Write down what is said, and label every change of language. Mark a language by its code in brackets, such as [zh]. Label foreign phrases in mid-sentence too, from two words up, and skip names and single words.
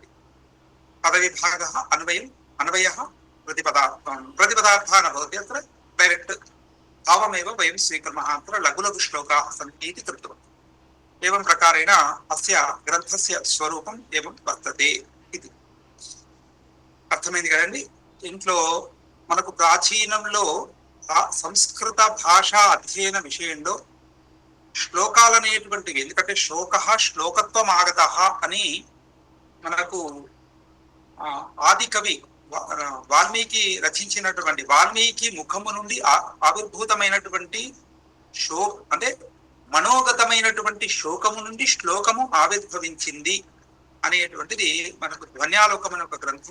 [sa] पदविभागः, अन्वयः, प्रतिपदार्थः न भवति। अत्र डैरेक्ट् भावमेव वयं स्वीकुर्मः। अत्र लघु लघु श्लोकाः सन्ति इति कृतवन्तः। एवं प्रकारेण अस्य ग्रन्थस्य स्वरूपम् एवं वर्तते इति [te] అర్థమైంది కదండి। ఇంట్లో మనకు ప్రాచీనంలో సంస్కృత భాషా అధ్యయన విషయంలో శ్లోకాలు అనేటువంటివి, ఎందుకంటే శ్లోకత్వం ఆగత అని మనకు ఆది కవి వాల్మీకి రచించినటువంటి, వాల్మీకి ముఖము నుండి ఆవిర్భూతమైనటువంటి అంటే మనోగతమైనటువంటి శోకము నుండి శ్లోకము ఆవిర్భవించింది అనేటువంటిది మనకు ధ్వన్యాలోకం అనే ఒక గ్రంథం.